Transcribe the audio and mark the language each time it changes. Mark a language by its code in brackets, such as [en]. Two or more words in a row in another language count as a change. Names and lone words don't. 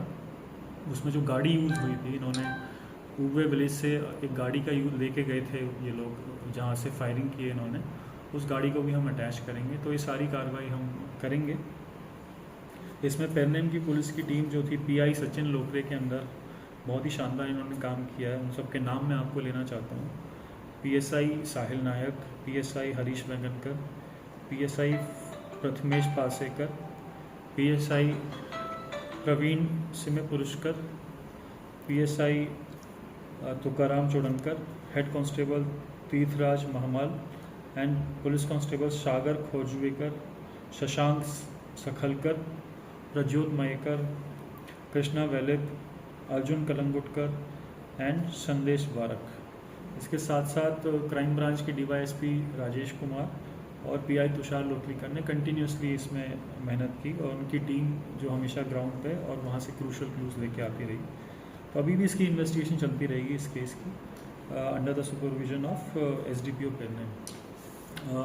[hi] उसमें जो गाड़ी यूज़ हुई थी, इन्होंने उबे विलेज से एक गाड़ी का यूज़ लेके गए थे ये लोग, जहाँ से फायरिंग की इन्होंने, उस गाड़ी को भी हम अटैच करेंगे। तो ये सारी कार्रवाई हम करेंगे। इसमें पेरनेम की पुलिस की टीम जो थी पीआई सचिन लोकरे के अंदर बहुत ही शानदार इन्होंने काम किया है। उन सब के नाम मैं आपको लेना चाहता हूँ। पीएसआई साहिल नायक, पीएसआई हरीश वेंगनकर, पीएसआई प्रथमेश पासेकर, पीएसआई प्रवीण सिमे पुरुषकर, पीएसआई तुकाराम चोडनकर, [en] head constable [hi] तीर्थराज महमाल [en] and police constable [hi] सागर खोजवेकर, शशांक सखलकर, प्रज्योत मयेकर, कृष्णा वेलिप, अर्जुन कलंगुटकर एंड संदेश बारक। इसके साथ साथ क्राइम ब्रांच के डीवाईएसपी राजेश कुमार और पीआई तुषार लोटलीकर ने कंटिन्यूसली इसमें मेहनत की, और उनकी टीम जो हमेशा ग्राउंड पे और वहाँ से [en] crucial clues [hi] लेके आती रही। तो अभी भी इसकी इन्वेस्टिगेशन चलती रहेगी इस केस की, [en] under the supervision of [hi] एसडीपीओ पेरनेम।